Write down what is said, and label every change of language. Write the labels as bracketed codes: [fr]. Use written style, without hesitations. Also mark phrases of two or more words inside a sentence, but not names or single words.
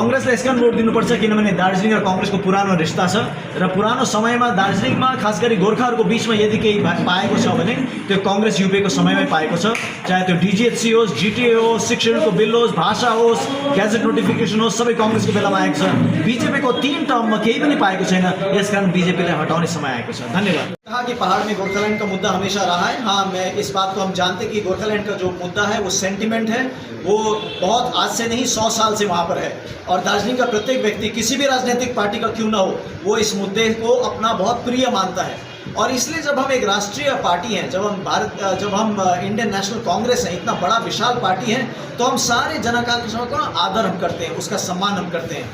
[ne] काङ्ग्रेसलाई यसकारण भोट दिनुपर्छ किनभने दार्जिलिङ र काङ्ग्रेसको पुरानो रिश्ता छ र पुरानो समयमा दार्जिलिङमा खास गरी गोर्खाहरूको बिचमा यदि केही पाएको छ भने त्यो काङ्ग्रेस युपिएको समयमै पाएको छ। चाहे त्यो डिजिएचसी होस्, जिटिए होस्, शिक्षणको बिल होस्, भाषा होस्, ग्याजेट नोटिफिकेसन होस्, सबै काङ्ग्रेसको बेलामा आएको छ। बिजेपीको 3 टर्ममा केही पनि पाएको छैन, यसकारण बिजेपीलाई हटाउने समय आएको छ। धन्यवाद। [hi] कहा कि पहाड़ में गोरखालैंड का मुद्दा हमेशा रहा है। हाँ, मैं इस बात को हम जानते कि गोरखालैंड का जो मुद्दा है वो सेंटिमेंट है, वो बहुत आज से नहीं 100 साल से वहाँ पर है। और दार्जिलिंग का प्रत्येक व्यक्ति किसी भी राजनीतिक पार्टी का क्यों ना हो, वो इस मुद्दे को अपना बहुत प्रिय मानता है। और इसलिए जब हम एक राष्ट्रीय पार्टी हैं, जब हम इंडियन नेशनल कांग्रेस है, इतना बड़ा विशाल पार्टी है, तो हम सारे जनआकांक्षाओं का आदर हम करते हैं, उसका सम्मान हम करते हैं।